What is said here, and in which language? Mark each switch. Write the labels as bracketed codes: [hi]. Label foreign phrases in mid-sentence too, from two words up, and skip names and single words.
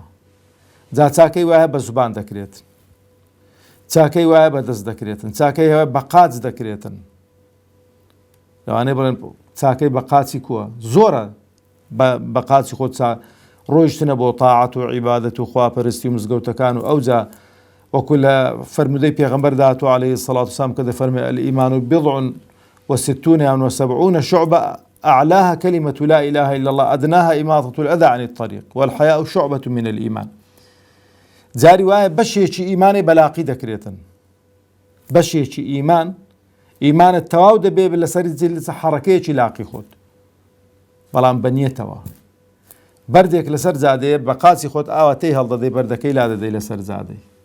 [ckb] جا چاکەی وایە بە زوبان دەکرێت، چاکەی وایە بە دەست دەکرێتن، چاکەی هەیە بە قاچ دەکرێتن. لەوانەیە بڵێن چاکەی بە قاچی کووە، زۆرە بە قاچی خۆت ڕۆیشتنە بۆ تاعەت و عیبادەت و خواپەرستی و مزگەوتەکان و ئەوجا وەکو لە فەرمودەی پێغەمبەر داهاتوو [ar] عەلەیهی سەڵات وسەلام [ckb] کە دەفەرمێ [ar] الئیمان بضع وستون وسبعون شعبة أعلاها كلمة لا إله إلا الله أدناها إماطة الأذى عن الطريق والحياء شعبة من الإيمان. [ckb] جاری وایە بەشێکی ئیمانی بەلاقی دەکرێتن، بەشێکی ئیمانت تەواو دەبێ لەسەری حەڕەکەیەکی لاقی خۆت، بەڵام بەنیەتەوە بەردێک لەسەر جادەیە بە قاچی خۆت ئاوەتەی هەڵدەدەی بەردەکەی لا دەدەی لەسەر جادەی.